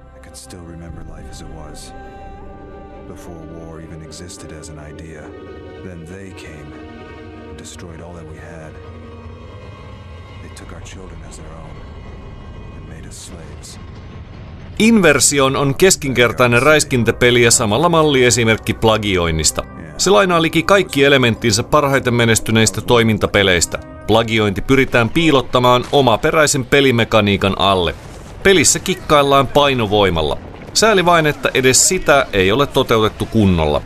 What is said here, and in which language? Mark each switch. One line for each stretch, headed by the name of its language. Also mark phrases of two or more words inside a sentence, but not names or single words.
English: could still remember life as it was, before war even existed as an idea. Then they came and destroyed all that we had. They took our children as their own and made us slaves.
Finnish: Inversion on keskinkertainen räiskintäpeli ja samalla malliesimerkki plagioinnista. Se lainaa liki kaikki elementtinsä parhaiten menestyneistä toimintapeleistä. Plagiointi pyritään piilottamaan omaperäisen pelimekaniikan alle. Pelissä kikkaillaan painovoimalla. Sääli vain, että edes sitä ei ole toteutettu kunnolla.